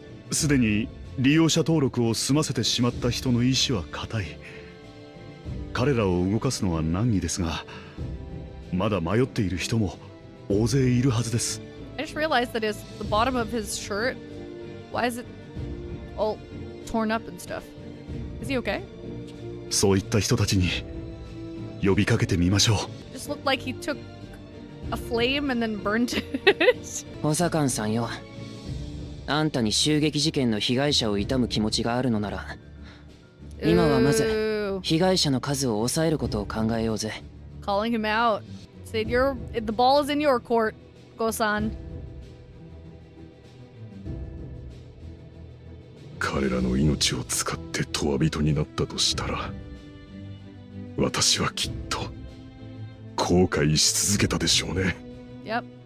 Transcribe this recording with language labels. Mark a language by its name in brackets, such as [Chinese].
[Japanese] すでに利用者登録を済ませてしまった人の意志は固い。彼らを動かすのは難儀ですが、まだ迷っている人も大勢いるはずです。 [English] I just realized that the bottom of his shirt, why is it all torn up and stuff? Is he okay? [Japanese] そういった人たちに呼びかけてみましょう。 [English] Just looked like he took a flame and then burnt it. [Japanese] 補佐官さんよ、あんたに襲撃事件の被害者を悼む気持ちがあるのなら、今はまず Ooh. 被害者の数を抑えることを考えようぜ。 [English] Calling him out. Said the ball is in your court, Gosan. [Japanese] 彼らの命を使って永人になったとしたら、私はきっと後悔し続けたでしょうね。 [English] Yep.